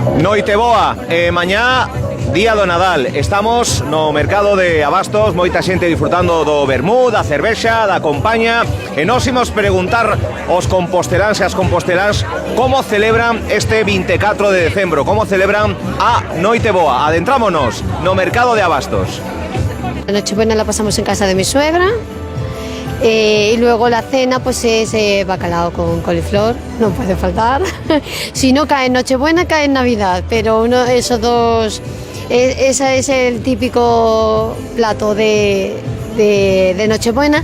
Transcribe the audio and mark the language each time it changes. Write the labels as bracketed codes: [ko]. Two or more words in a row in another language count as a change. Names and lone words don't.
[gl] Noiteboa, mañá día do Nadal. Estamos no mercado de abastos, moita xente disfrutando do vermú, da cervexa, da compaña, e nos imos preguntar aos composteláns e as composteláns como celebran este 24 de decembro, como celebran a Noiteboa. Adentrámonos no mercado de abastos. [es] La Nochebuena la pasamos en casa de mi suegra. Y luego la cena pues es bacalao con coliflor, no puede faltar. Si no cae en Nochebuena, cae en Navidad, pero esos dos, ese es el típico plato de Nochebuena.